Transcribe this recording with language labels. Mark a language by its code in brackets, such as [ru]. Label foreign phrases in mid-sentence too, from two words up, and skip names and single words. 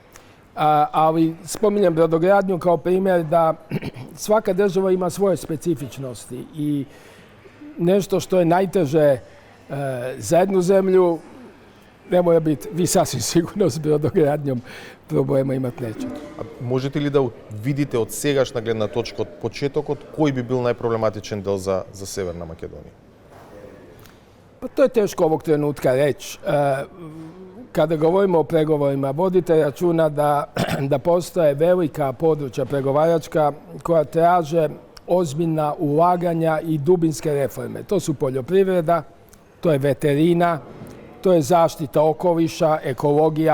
[hr] Ali spominjem brodogradnju kao primjer da svaka država ima svoje specifičnosti i nešto što je najteže za jednu zemlju ne mora biti, vi sasvim sigurno s brodogradnjom problema imati nećete. [mk] Можете ли да видите од сегашна гледна точка, од почетокот, кој би бил најпроблематичен дел за Северна Македонија? [hr] Pa to je teško ovog trenutka reći. Kada govorimo o pregovorima, vodite računa da postoje velika područja pregovaračka koja traže ozbiljna ulaganja i dubinske reforme. To su poljoprivreda, to je veterina, to je zaštita okoliša, ekologija.